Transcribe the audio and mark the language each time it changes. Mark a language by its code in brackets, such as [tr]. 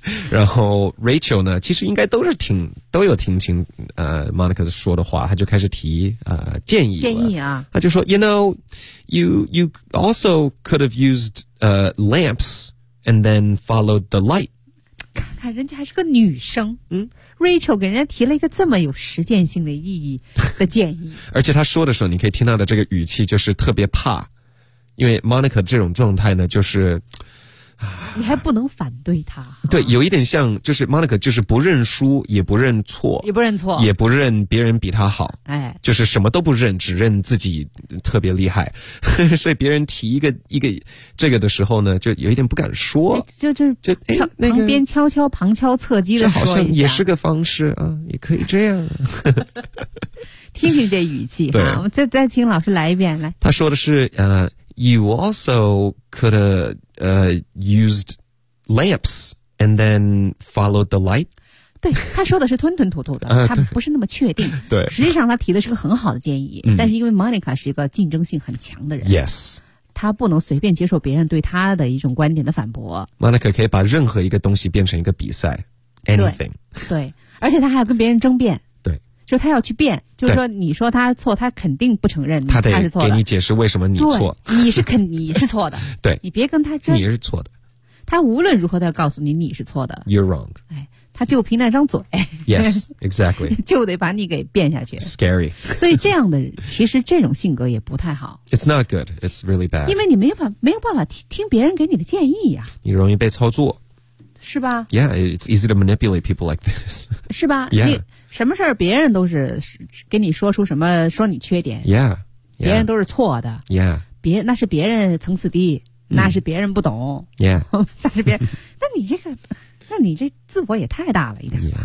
[zh] 然后 Rachel 呢其实应该都是听都有听清Monica 说的话他就开始提建议了建议啊他就说 [en] You know you also could have used lamps and then followed the light [zh] 看看人家还是个女生Rachel 给人家提了一个这么有实践性的意义的建议而且他说的时候你可以听到的这个语气就是特别怕因为 Monica 这种状态呢就是你还不能反对他对有一点像就是 Monica 就是不认输也不认错也不认错也不认别人比他好哎，就是什么都不认只认自己特别厉害所以别人提一个这个的时候呢就有一点不敢说、哎、就、那个、旁边悄悄旁敲侧击的说一下这好像也是个方式啊，也可以这样听听这语气哈，再请老师来一遍来。他说的是 [en] You also could have used lamps and then followed the light. [zh] 对，他说的是吞吞吐吐的，他不是那么确定。对，实际上他提的是个很好的建议，但是因为 Monica 是一个竞争性很强的人 [en] ，Yes， [zh] 他不能随便接受别人对他的一种观点的反驳。 Monica 可以把任何一个东西变成一个比赛 ，Anything 对。对，而且他还要跟别人争辩。对，就他要去辩，就是说你说他错，他肯定不承认他是错的，给你解释为什么你错，你是肯你是错的，对，你别跟他争，你是错的，他无论如何都要告诉你你是错的 [en] ，You're wrong。 [zh] 哎，他就凭那张嘴 [en] ，Yes, exactly， [zh] 就得把你给辩下去 [en] ，Scary。 [zh] 所以这样的其实这种性格也不太好 [en] ，It's not good, it's really bad。 [zh] 因为你没有办法听别人给你的建议呀、啊，你容易被操作。是吧 [en] ？Yeah, it's easy to manipulate people like this. [zh] 是吧 [en] ？Yeah, [zh] 你什么事儿别人都是跟你说出什么说你缺点 [en] ，Yeah, [zh] 别人都是错的 [en] ，Yeah, [zh] 别那是别人层次低，那是别人不懂 [en] ，Yeah, [zh] 那是别人，那你这个，那你这自我也太大了一点